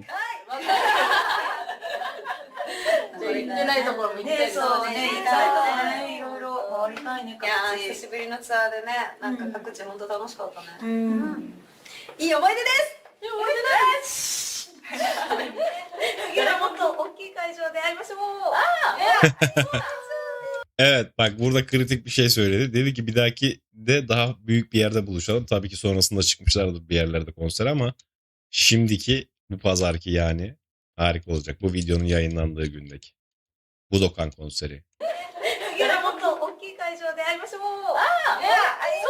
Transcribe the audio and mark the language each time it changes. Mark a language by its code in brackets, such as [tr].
[ja] じゃあ行ってないところも行きたいですね。そうね、行きたいとこね、いろいろ回りたいね。いやー久しぶりのツアーでね、なんか各地本当楽しかったね。いい思い出です。いい思い出です。次はもっと大きい会場で会いましょう。 [tr] Evet, bak burada kritik bir şey söyledi. Dedi ki bir dahaki de daha büyük bir yerde buluşalım. Tabii ki sonrasında çıkmışlardı bir yerlerde konser ama şimdiki bu pazarki yani harika olacak. Bu videonun yayınlandığı gündeki. Budokan konseri. [ja] 次はもっと大きい会場で会いましょう。そうだ。